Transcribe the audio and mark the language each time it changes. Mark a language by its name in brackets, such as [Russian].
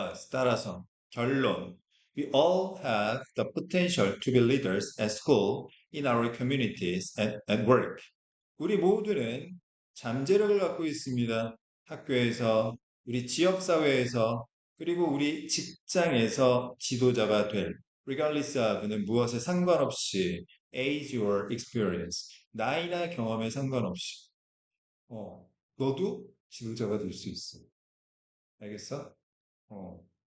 [Korean] 따라서 결론. [English] We all have the potential to be leaders at school, in our communities, and at work. [Korean] 우리 모두는 잠재력을 갖고 있습니다. 학교에서, 우리 지역사회에서, 그리고 우리 직장에서 지도자가 될, regardless of는 무엇에 상관없이, age or experience, 나이나 경험에 상관없이, 어, 너도 지도자가 될 수 있어. 알겠어? 어.